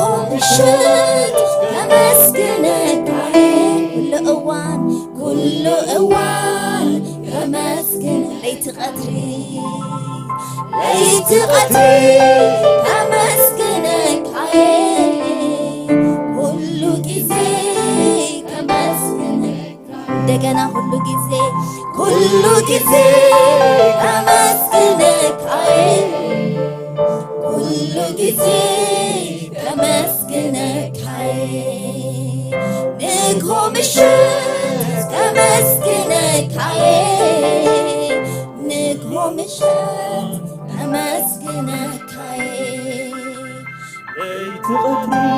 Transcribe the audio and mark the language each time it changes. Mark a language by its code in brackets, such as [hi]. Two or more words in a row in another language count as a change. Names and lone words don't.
[am] ምሽት ተመስግነክ [ti] ኩሉ እዋን ተመስግን ለይቲ ቀትሪ [am] ተመስግነክ ሁሉ ጊዜ ተመስግነክ እንደገና ሁሉ ጊዜ ተመስግነክ ሁሉ ጊዜ ተመስግነክ ንግሆ ምሽት ተመስግነክ ንግሆ ምሽት ተመስግነክ [ti] ለይቲ ቀትሪ